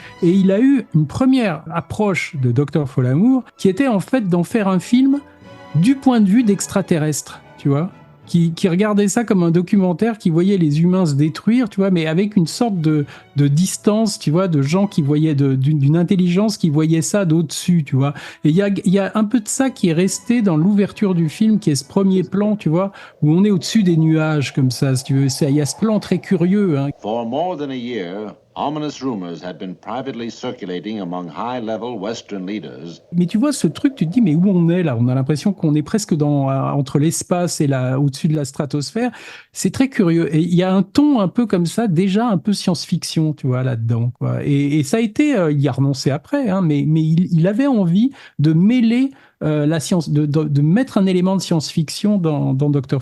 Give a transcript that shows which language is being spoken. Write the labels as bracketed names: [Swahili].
[French] Et il a eu une première approche de Dr. Folamour, qui était en fait d'en faire un film du point de vue d'extraterrestres, tu vois, qui regardait ça comme un documentaire, qui voyait les humains se détruire, tu vois, mais avec une sorte de distance, tu vois, de gens qui voyaient, d'une intelligence qui voyait ça d'au-dessus, tu vois. Et il y a un peu de ça qui est resté dans l'ouverture du film, qui est ce premier plan, tu vois, où on est au-dessus des nuages, comme ça, si tu veux. Il y a ce plan très curieux. Hein. [English] For more than a year, ominous rumors had been privately circulating among high-level Western leaders. [French] Mais tu vois, ce truc, tu te dis, mais où on est là? On a l'impression qu'on est presque entre l'espace et au-dessus de la stratosphère. C'est très curieux. Et il y a un ton un peu comme ça, déjà un peu science-fiction, tu vois, là-dedans, quoi. Et ça a été, il y a renoncé après, hein, mais il avait envie de mêler la science, de mettre un élément de science-fiction dans Dr.